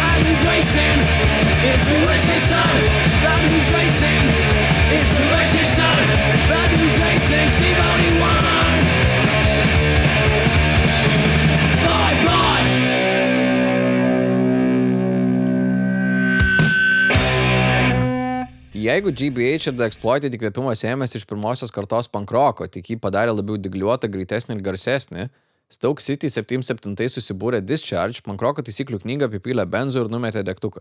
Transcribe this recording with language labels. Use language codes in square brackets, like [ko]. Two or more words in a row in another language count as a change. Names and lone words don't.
[en] who's racing? It's a racing sun. Blood who's racing? It's a racing sun. Blood who's racing? Steve only one. Bye bye. [lt] Jeigu GBH ir The Exploited įkvėpimas ėmėsi iš pirmosios kartos pankroko, tik jį padarė labiau dygliuotą, greitesnį ir garsesnį, Stoke City 77 susibūrė Discharge, pankroko taisyklių knygą apipylė benzu ir numetė degtuką.